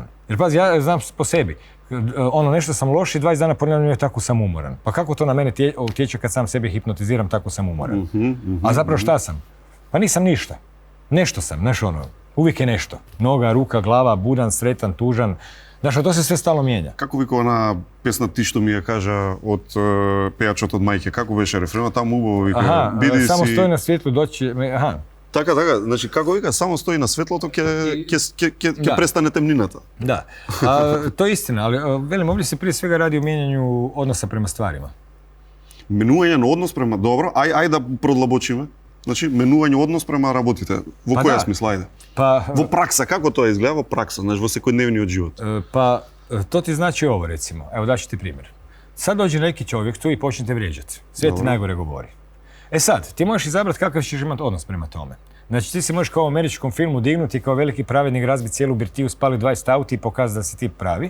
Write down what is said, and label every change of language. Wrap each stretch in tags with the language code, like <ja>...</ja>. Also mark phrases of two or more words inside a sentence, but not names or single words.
<hr>Jer pazi, ja znam po sebi, nešto sam loš i 20 dana ponavljam, tako sam umoran. Pa kako to na mene utječe kad sam sebe hipnotiziram, tako sam umoran. A zapravo šta sam? Pa nisam ništa. Nešto sam, uvijek je nešto. Noga, ruka, glava, budan, sretan, tužan. Znaš, to se sve stalno mijenja.</hr> <mk>Како вика она песна ти што ми ја кажа од пејачот од мајке, како беше рефренот таму убаво вика, биди само си... стои на светло дојде, Така, значи како вика, само стои на светлото, ќе престане темнината.</mk> <hr>Da, to je istina, ali velim, ovdje se prije svega radi o mijenjanju odnosa prema stvarima.</hr> <mk>Менување на однос према, добро, ај да продлабочиме. Значи, менување однос према работите. Во која смисла, ајде? Во пракса, како тоа изгледа во пракса, знаеш, во секојдневниот живот?</mk> <hr>Pa, to ti znači ovo, recimo. Evo, daću ti primjer. Sad dođe neki čovjek tu i počne te vrijeđati. Sve ti najgore govori. E sad, ti možeš izabrati kakav ćeš imati odnos prema tome. Znači, ti se možeš kao u američkom filmu dignuti kao veliki pravednik, razbiti cijelu birtiju, spali 20 auti i pokazati da si ti pravi.</hr>